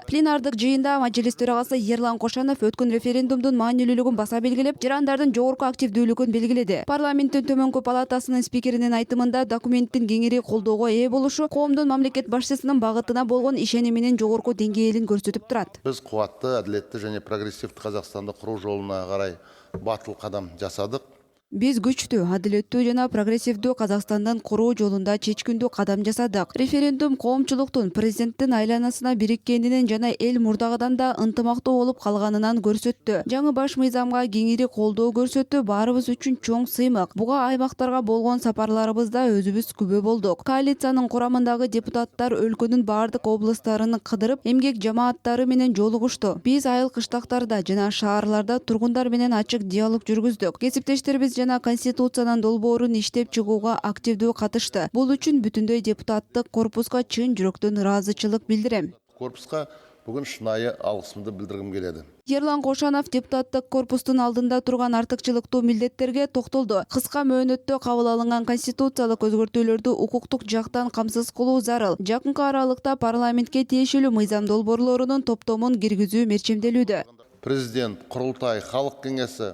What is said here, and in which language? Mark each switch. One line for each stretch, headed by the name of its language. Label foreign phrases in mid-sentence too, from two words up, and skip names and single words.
Kyrgyz: Пленардык жыйында Мажилис төрагасы Ерлан Кошанов өткөн референдумдун маанилүүлүгүн баса белгилеп, жарандардын жогорку активдүүлүгүн белгиледи. Парламенттин төмөнкү палатасынын спикеринин айтымында документтин кеңири колдоого ээ болушу коомдун мамлекет башчысынын багытына болгон ишениминин жогорку деңгээлин көрсөтүп турат.
Kazakh: Біз қуатты, әділетті және прогрессивті Қазақстанды құру жолына қарай батыл қадам жасадық.
Kyrgyz: Биз күчтүү, адилеттүү жана прогрессивдүү Казакстандын куруу жолунда чечкиндүү кадам жасадык. Референдум коомчулуктун президенттин айланасына бириккенинин жана эл мурдагыдан да ынтымактуу болуп калганынан көрсөттү. Жаңы баш мыйзамга кеңири колдоо көрсөтүү баарыбыз үчүн чоң сыймык. Буга аймактарга болгон сапарларыбызда өзүбүз күбө болдук. Коалициянын курамындагы депутаттар өлкөнүн бардык областарын кыдырып, эмгек жамааттары менен жолугушту. Биз айыл кыштактарда жана шаарларда тургундар менен ачык диалог жүргүздүк. Кесиптештерибиз жана Конституциянын долбоорун иштеп чыгууга активдүү катышты. Бул үчүн бүтүндөй депутаттык корпуска чын жүрөктөн ыраазычылык билдирем.
Kazakh: Корпусқа бүгін шынайы алғысымды білдіргім келеді.
Kyrgyz: Ерлан Кошанов депутаттык корпустун алдында турган артыкчылыктуу милдеттерге токтолду. Кыска мөөнөттө кабыл алынган конституциялык өзгөртүүлөрдү укуктук жактан камсыз кылуу зарыл. Жакынкы аралыкта парламентке тиешелүү мыйзам долбоорлорунун топтомун киргизүү мерчемделүүдө. Президент, Құрылтай, Халық кеңесі